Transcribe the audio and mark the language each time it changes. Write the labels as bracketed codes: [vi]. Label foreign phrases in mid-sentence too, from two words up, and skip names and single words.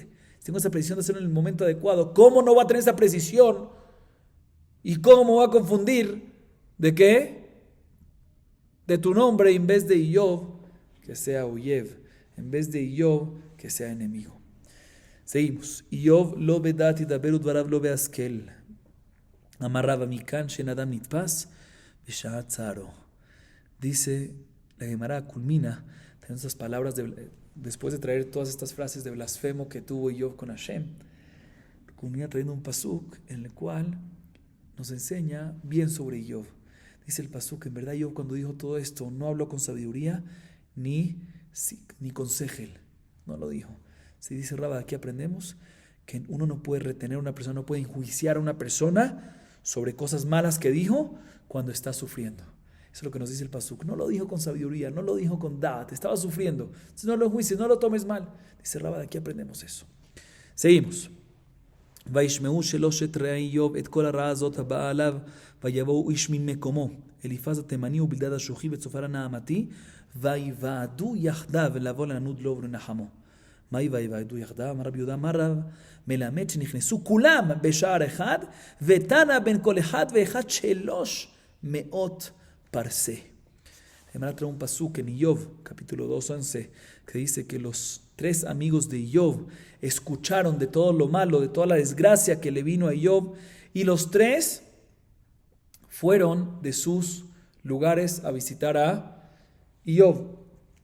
[es] Si tengo esa precisión de hacerlo en el momento adecuado, ¿cómo no va a tener esa precisión? ¿Y cómo me va a confundir? ¿De qué? De tu nombre, en vez de Iyov, que sea Oyev. En vez de Iyov, que sea enemigo. Seguimos. [he] איוב לא בדעת ידבר ודבריו לא בהשכל. אמר רבא מכאן שאין אדם נתפס בשעת צערו. [es] Dice la Gemara, culmina teniendo esas palabras después de traer todas estas frases de blasfemo que tuvo Iyov con Hashem, culmina trayendo un pasuk en el cual nos enseña bien sobre Iyov. Dice el pasuk, en verdad Iyov cuando dijo todo esto no habló con sabiduría ni con segel, no lo dijo. Se dice Rabba, aquí aprendemos que uno no puede retener a una persona, no puede enjuiciar a una persona sobre cosas malas que dijo cuando está sufriendo. Eso es lo que nos dice el pasuk. No lo dijo con sabiduría, no lo dijo con da'at, estaba sufriendo. Entonces no lo enjuicies, no lo tomes mal. Dice Rabba, de aquí aprendemos eso. Seguimos. [he] וישמעו שלושת רעי איוב את כל הרעה הזאת הבאה עליו, ויבואו איש ממקומו, אליפז התימני ובלדד השוחי וצופר הנעמתי, ויוועדו יחדיו לבוא לנוד לו ולנחמו. מהי ויוועדו יחדיו? אמר רבי יהודה, אמר רב מלמד שנכנסו כולם בשער אחד, ותנא בין כל אחד ואחד 300 parse. [es] Gemara trae un pasuk en Iyov, capítulo 2:11, que dice que los 3 amigos de Iyov escucharon de todo lo malo, de toda la desgracia que le vino a Iyov, y los 3 fueron de sus lugares a visitar a Iyov.